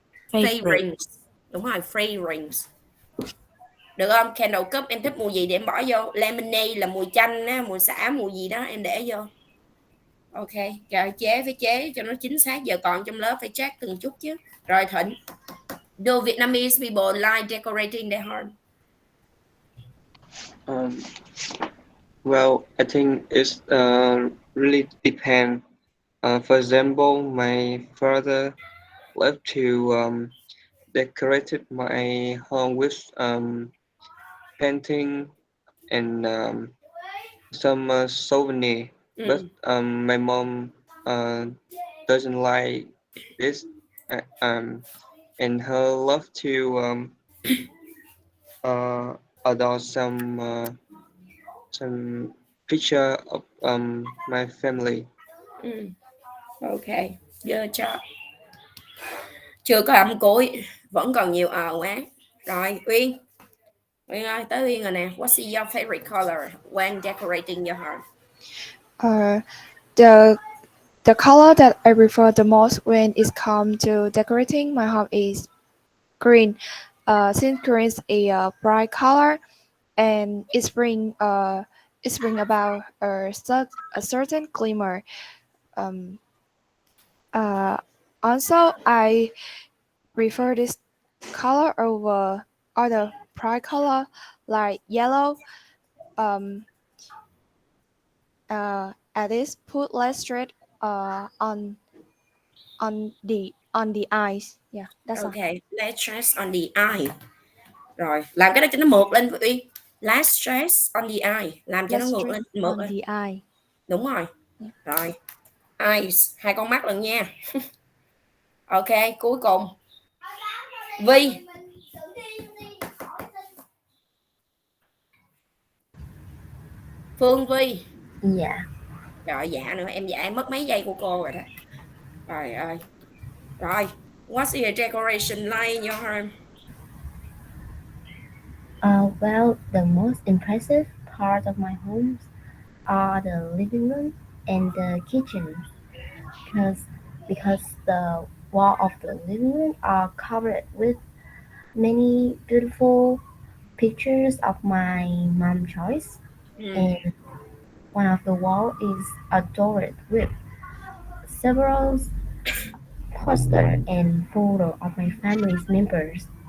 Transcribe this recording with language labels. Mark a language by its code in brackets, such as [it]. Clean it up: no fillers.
[en] Favorite. [vi] rings, đúng rồi, [en] free rings, [vi] được không? Candle cup em thích mùi gì để em bỏ vô, lemonade là mùi chanh á, mùi xả, mùi gì đó em để vô. Ok, rồi phải chế cho nó chính xác, giờ còn trong lớp phải check từng chút chứ. [en] Rồi Thịnh, do Vietnamese people like decorating their home? Um, well, I think it's really depend. For example, my father loved to decorate my home with painting and some souvenir. But my mom doesn't like this, and her love to adopt some picture of my family. Ok, good job. [vi] Chưa có âm cuối, vẫn còn nhiều quá. Rồi Uyên ơi, tới Uyên rồi nè. [en] What's your favorite color when decorating your home? The color that I prefer the most when it comes to decorating my home is green. Since green is a bright color and it bring about a certain glimmer. Um, Also, I prefer this color over other bright color like yellow. At least put less stress on on the eyes. Yeah, that's all. Okay, less stress on the eye. [vi] Rồi, làm cái đó cho nó mượt lên Uy. [en] Less stress on the eye, [vi] làm cho nó [en] Less [vi] ngược [en] stress [vi] lên, mượt [en] on [vi] lên. [en] the eye. [vi] Đúng rồi. [en] Yeah. [vi] Rồi. Eyes, hai con mắt lần nha. Ok, cuối cùng. Vi. Phương Vi. Dạ. Rồi dạ nữa, em dạ em mất mấy giây của cô rồi đó. Trời ơi. [en] Rồi, what's your decoration like in your home? Well, the most impressive part of my home are the living room and the kitchen, because the wall of the living room are covered with many beautiful pictures of my mom choice, and one of the wall is adorned with several posters and photo of my family's members.